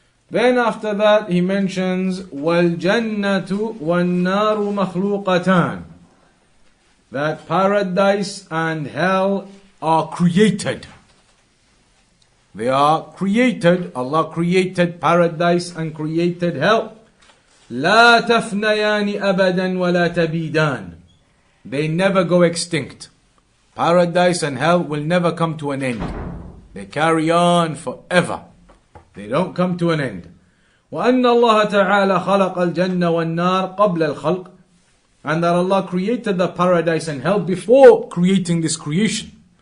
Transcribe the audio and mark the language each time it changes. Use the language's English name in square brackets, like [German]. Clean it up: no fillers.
[English] Then after that he mentions [Arabic] وَالْجَنَّةُ وَالنَّارُ مَخْلُوقَتَانِ, [English] that paradise and hell are created. They are created. Allah created paradise and created hell. [Arabic] لَا تَفْنَيَانِ أَبَدًا وَلَا تَبِيدًا, [English] they never go extinct. Paradise and hell will never come to an end. They carry on forever. They don't come to an end. [Arabic] وَأَنَّ اللَّهَ تَعَالَى خَلَقَ الْجَنَّ وَالنَّارِ قَبْلَ الْخَلْقِ, [English] and that Allah created the paradise and hell before creating this creation.